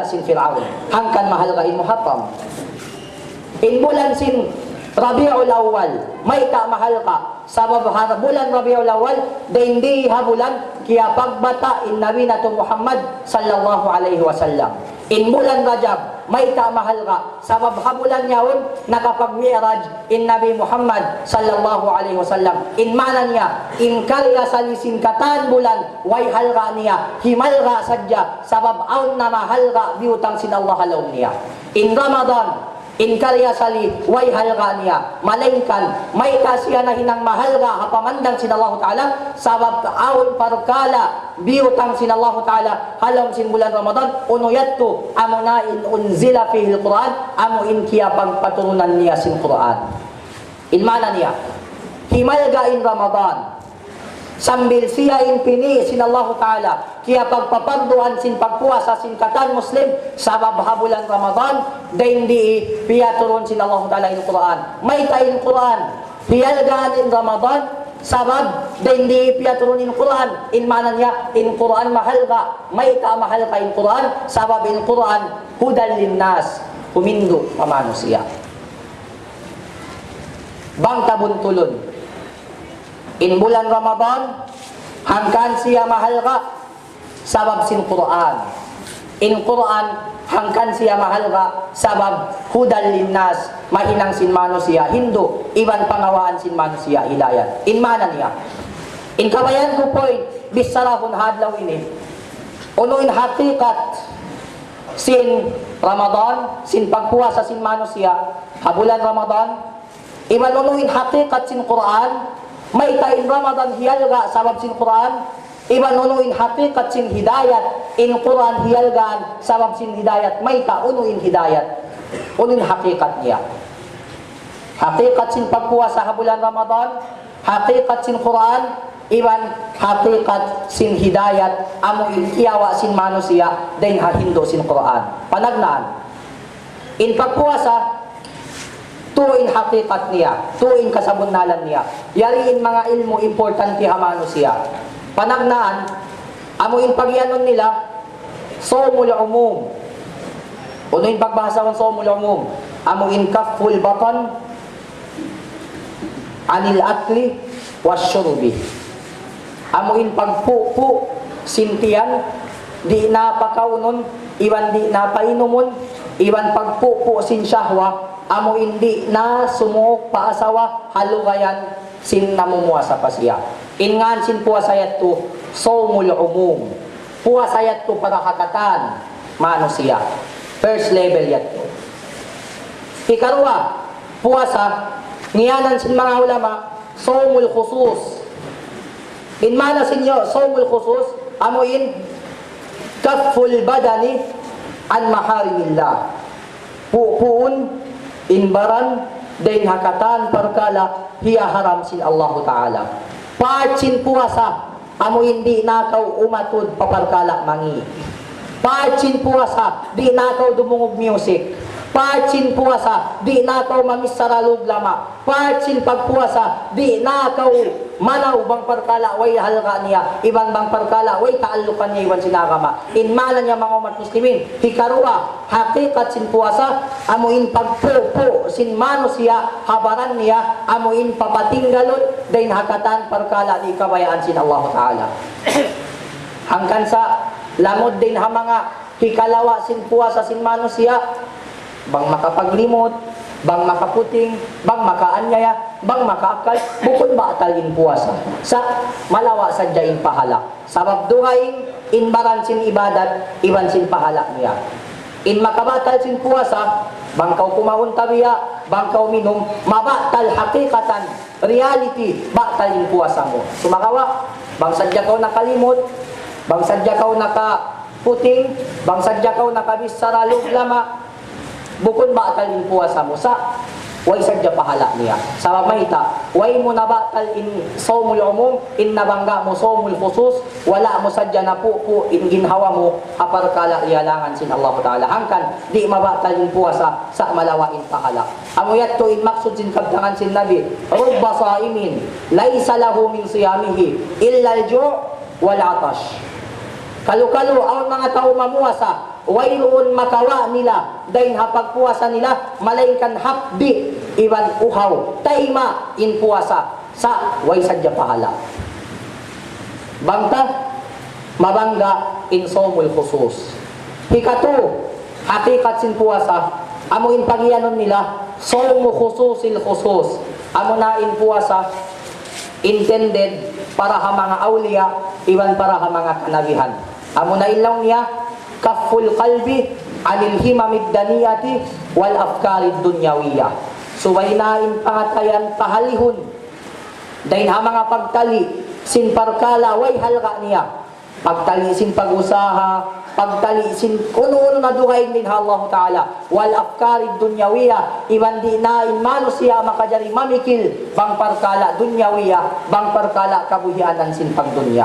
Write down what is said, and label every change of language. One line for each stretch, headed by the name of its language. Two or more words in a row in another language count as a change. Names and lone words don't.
Tausug: sin Fir'aun hangkan mahalga in Muharram in bulan sin Rabiul Awwal maita mahalga sabab ha bulan Rabiul Awwal dahin di ha bulan kaya pagbata in Nabi nato Muhammad
Arabic: sallallahu alaihi wasallam
Tausug: in bulan Rajab maita mahalga sabab ha bulan yaon nakapag-mi'raj in Nabi Muhammad
Arabic: sallallahu alaihi wasallam
Tausug: in mana niya in karya salisin katan bulan way halga niya himalga sadya sabab aun na mahalga biutang sin Allah halom niya in Ramadan in karya sali way halga niya malingkan may kasiya na hinang mahalga hapamandang sin Allah Ta'ala sabab aun parkala biutang sin Allah Ta'ala halom sin bulan Ramadan unuyatto amo na in
Arabic: unzila fihi al-Quran
Tausug: amo in kiya pagpaturunan niya sin Quran in mana niya himalga in Ramadan sambil siya in pini sin Allah Ta'ala kaya pagpapanduan sin pagpuasa sin katan Muslim sabab habulan Ramadan dahin di piyaturun sin Allah Ta'ala in Quran may tayin Quran piyalgaan in Ramadan sabab dahin di piyaturun in Quran in mana niya in Quran mahalga may ta mahalga in Quran sabab in Quran
Arabic: hudal linnas
Tausug: humindu pamanusia bang tabuntulon in bulan Ramadan hangkan siya mahalga sabab sin Quran in Quran hangkan siya mahalga sabab
Arabic: hudal linnas
Tausug: mainang sin manusia Hindu iban pangawaan sin manusia hilayat in mana niya in kabayan ko point bisarahun hadlaw ini unuin hakikat sin Ramadan sin pagpuasa sin manusia habulan Ramadan iban unuin hakikat sin Quran may tain Ramadan hiyalga sabab sin Quran iban unuin hakikat sin hidayat in Quran hiyalgaan sabab sin hidayat may ta unuin hidayat unuin hakikat niya hakikat sin pagpuasa ha bulan Ramadan hakikat sin Quran iban hakikat sin hidayat amo in kiyawa sin manusia dahin hahindo sin Quran panagnaan in pagpuasa tuin hakikat niya, tuin kasabunnalan niya. Yariin mga ilmo importante hamano siya. Panagnaan, amuin pagyanon nila,
Arabic: somul umum.
Tausug: Unuin pagbahasa ng
Arabic: somul umum.
Tausug: Amuin
Arabic: kaful batan, anil akli,
Tausug: wasyurubi. Amuin pagpupu, sintian, di napakaunon, iwan di napainumun, iwan pagpupu sin syahwa, amo hindi na sumuok paasawa halugayan sin namumuasa pa siya ingan sin puasayat to
Arabic: somul umum
Tausug: puasayat to para hakatan manusia
English: first level
Tausug: yat to ikarwa puasa niyanan sin mga ulama
Arabic: somul khusus
Tausug: in mana sinyo
Arabic: somul khusus
Tausug: amo in
Arabic: kaful badani an maharimillah
Tausug: puun inbaran dahin hakatan perkala hiya haram sin Allah Ta'ala pacin puasa amo hindi nakaw umatud paparkala mangi pacin puasa di nakaw dumungog music pacin puasa di nakaw mamisaralog lama pacin pagpuasa di nakaw manaw bang parkala way halga niya iban bang parkala way taalukan niya iwan sinagama in mana niya mga umat muslimin hikarua hakikat sin puasa amuin pagpupo sin manusia habaran niya amuin papatinggalon dahin hakatan parkala di kabayaan sin Allah Ta'ala hangkan sa lamod din ha mga hikalawa sin puasa sin manusia bang makapaglimot bang makaputing, bang makaanyaya, bang makaakal, bukod ba atalin puasa. Sa malawa sadyain pahala. Sabab duhaing, inbaran sin ibadat, iban sin pahala niya. In makabatal sin puasa, bang kau kumahon tabiya, bang kau minum, mabatal hakikatan, reality, batalin puasa mo. Sumakawa, bang sadya kau nakalimot, bang sadya kau nakaputing, bang sadya kau nakabisaralog lama, bukod batal in puasa mo sa way sadya pahala niya. Sa mamahita, way mo nabatal in
Arabic: sawmul umum,
Tausug: in nabangga mo
Arabic: sawmul khusus,
Tausug: wala mo sadya na po in ginhawa mo, aparkala iyalangan sin Allah Ta'ala. Hangkan, di mabatal in puasa sa malawain pahala. Amuyat to in maksud sin kabdangan sin Nabi,
Arabic: rubba saimin, laysa lahu min siyamihi, illa al-ju' wal atash.
Tausug: Kalu-kalu
Filipino: ang mga tao
Tausug: mamuasa, wayroon makawa nila, dahil hapagpuasa nila, malaykan hapdi, iwan uhaw, taima in puasa, sa way sadya pahala. Bangta, mabangga in
Arabic: somul khusus.
Tausug: Hikatu, hakikat sin puasa, amo in pagyanon nila,
Arabic: somu khususil khusus.
Tausug: Amo na in puasa, intended para ha mga awliya, iwan para ha mga kanabihan. Amo na ilaw niya,
Arabic: kaful qalbi anil himamid daniyati wal afkarid dunyawiyah.
Tausug: Suwaynain pangatayan pahalihon dahil ha mga pagtali sin parkala way halga niya, pagtali sin pag-usaha, pagtali sin kuno na duhain din Allah Ta'ala,
Arabic: wal afkarid dunyawiyah,
Tausug: iban di nain mano siya makajari mamikil bang parkala dunyawiyah, bang parkala kabuhianan sin pagdunya.